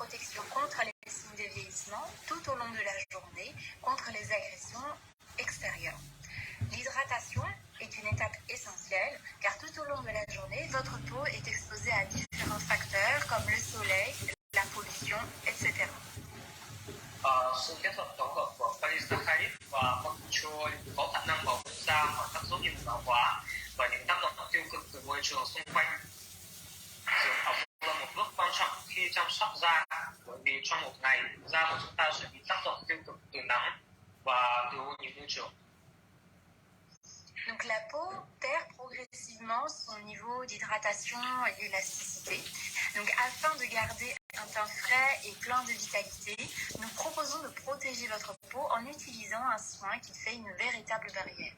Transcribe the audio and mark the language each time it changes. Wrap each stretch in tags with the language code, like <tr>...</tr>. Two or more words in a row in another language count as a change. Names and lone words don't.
<fr>protection contre les signes de vieillissement tout au long de la journée, contre les agressions extérieures. L'hydratation est une étape essentielle car tout au long de la journée, votre peau est exposée à différents facteurs comme le soleil, la pollution, etc.</fr> <vi>Sự kết hợp tổng hợp của polysaccharide và corticoid có khả năng bảo vệ da khỏi các dấu hiệu lão hóa và những tác động tiêu cực từ môi trường xung quanh. Dưỡng ẩm là một bước quan trọng khi chăm sóc da, bởi vì trong một ngày, da của chúng ta sẽ bị tác động tiêu cực từ nắng và từ ô nhiễm môi trường.</vi> <fr>Donc la peau perd progressivement son niveau d'hydratation et d'élasticité. Donc afin de garder un teint frais et plein de vitalité, nous proposons de protéger votre peau en utilisant un soin qui fait une véritable barrière.</fr>